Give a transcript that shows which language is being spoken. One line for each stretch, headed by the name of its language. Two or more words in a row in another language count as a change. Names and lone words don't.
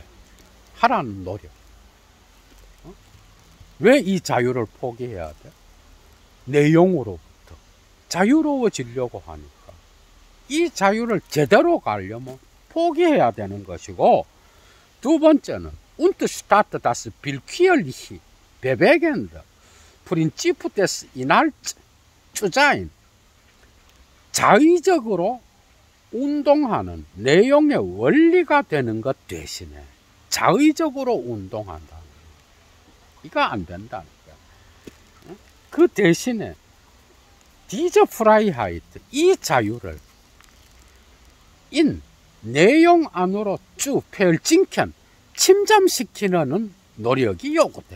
Korean: 하라는 노력. 왜 이 자유를 포기해야 돼? 내용으로부터 자유로워지려고 하니까 이 자유를 제대로 가려면 포기해야 되는 것이고, 두 번째는
German: und statt das willkürliche bewegende Prinzip des Inhalts zu sein
Korean: 자의적으로 운동하는 내용의 원리가 되는 것 대신에 자의적으로 운동한다. 이거 안 된다는 거야. 그 대신에
German: diese Freiheit
Korean: 이 자유를 내용 안으로 쭉 펼친캔 침잠시키는 노력이 요구돼.